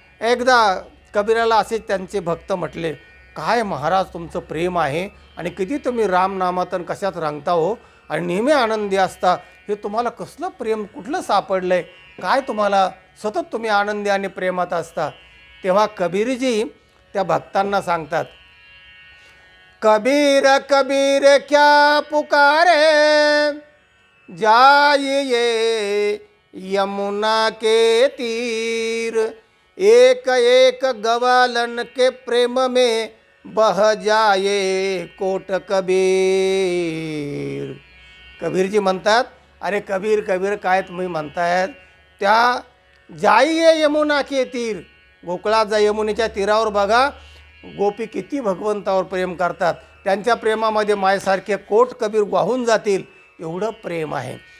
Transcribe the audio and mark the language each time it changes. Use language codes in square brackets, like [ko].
[mr] एकदा कबीराला असेच त्यांचे भक्त म्हटले, काय महाराज तुमचं प्रेम आहे आणि किती तुम्ही रामनामातन कशात रंगता हो आणि नेहमी आनंदी असता. हे तुम्हाला कसलं प्रेम कुठलं सापडलं आहे, काय तुम्हाला सतत तुम्ही आनंदी आणि प्रेमात असता. तेव्हा कबीरजी त्या भक्तांना सांगतात, [hi] कबीर कबीर क्या पुकारे, जाइए यमुना के तीर, एक एक गवालन के प्रेम में बह जाए कोट कबीर. [mr] कबीरजी म्हणतात, अरे कबीर कबीर काय तुम्ही म्हणतायत, त्या [hi] जाइये यमुना के तीर, [mr] गोकुळात जा, यमुनेच्या तीरावर बघा गोपी किती भगवंतावर प्रेम करतात, त्यांच्या प्रेमामध्ये मायेसारखे कोट कबीर वाहून जातील एवढं प्रेम आहे.